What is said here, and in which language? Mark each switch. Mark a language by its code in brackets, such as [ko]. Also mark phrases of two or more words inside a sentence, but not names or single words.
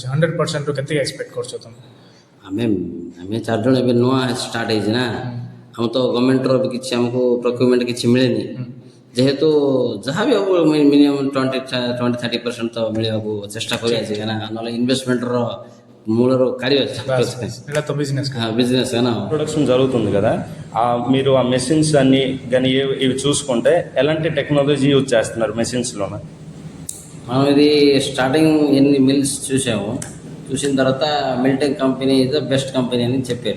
[or] 100%ରୁ କେତିକି ଏକ୍ସପେକ୍ଟ କରୁଛ ତମେ? ଆମେ 4 ଜଣ ଏବେ ନୂଆ ଷ୍ଟାର୍ଟ ହେଇଛି ନା, ଆମ ତ ଗଭର୍ଣ୍ଣମେଣ୍ଟର ବି କିଛି ଆମକୁ ପ୍ରକ୍ୟୁରମେଣ୍ଟ କିଛି ମିଳେନି, ଯେହେତୁ ଯାହା ବି ହବ ମିନିମମ୍ 20-30% ତ ମିଳିବାକୁ ଚେଷ୍ଟା କରିବା ଅଛି ନା, ନହେଲେ ଇନଭେଷ୍ଟମେଣ୍ଟର మూలరు [te] బిజినెస్ బిజినెస్ ప్రొడక్షన్ జరుగుతుంది కదా, మీరు ఆ మెషిన్స్ అన్ని కానీ ఇవి చూసుకుంటే ఎలాంటి [en] technology use [te] చేస్తున్నారు మెషిన్స్లోన? మనం ఇది స్టార్టింగ్ ఎన్ని మిల్స్ చూసాము, చూసిన తర్వాత మిల్టెక్ [en] company is the best company [te] అని చెప్పారు.